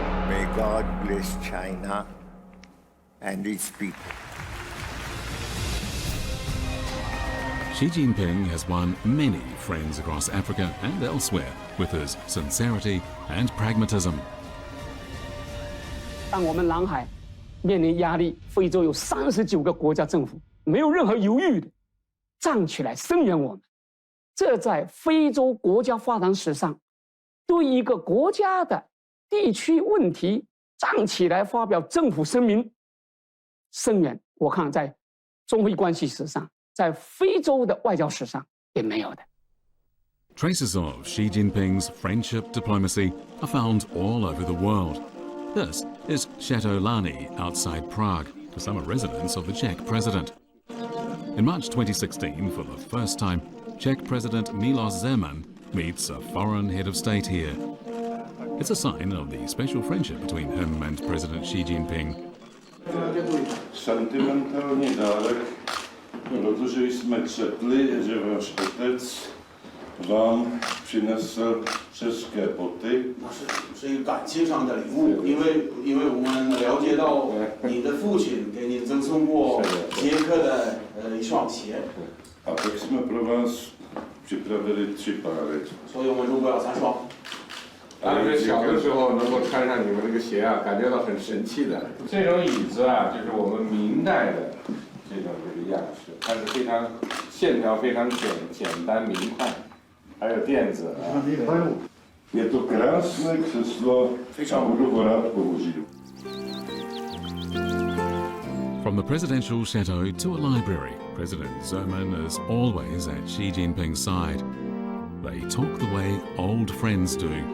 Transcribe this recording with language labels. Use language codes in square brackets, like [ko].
[en] May God bless China and its people. Xi Jinping has won many friends across Africa and elsewhere with his sincerity and pragmatism. [zh] 当我们南海面临压力，非洲有39个国家政府没有任何犹豫的站起来声援我们。这在非洲国家发展史上，对一个国家的地区问题站起来发表政府声明声援，我看在中非关系史上，在非洲的外交史上也没有的。 [en] Traces of Xi Jinping's friendship diplomacy are found all over the world. This is Chateau Lani outside Prague, the summer residence of the Czech president. In March 2016, for the first time, Czech President Milos Zeman meets a foreign head of state here. It's a sign of the special friendship between him and President Xi Jinping. [cs] Sentimentální dárek, protože jsme četli, že váš otec vám přinesl české boty. [zh] 是一个感情上的礼物，因为我们了解到你的父亲给你赠送过捷克的一双鞋。 [cs] A tak jsme pro vás připravili 3 páry. [zh] 所以我们如果要3双。当时小的时候能够穿上你们这个鞋啊，感觉到很神气的。这种椅子啊，就是我们明代的这个样式，它是非常线条非常简单明快，还有垫子啊。 [cs] Je to krásné křeslo a budu ho rád použít. [en] From the presidential chateau to a library, President Zeman is always at Xi Jinping's side. They talk the way old friends do.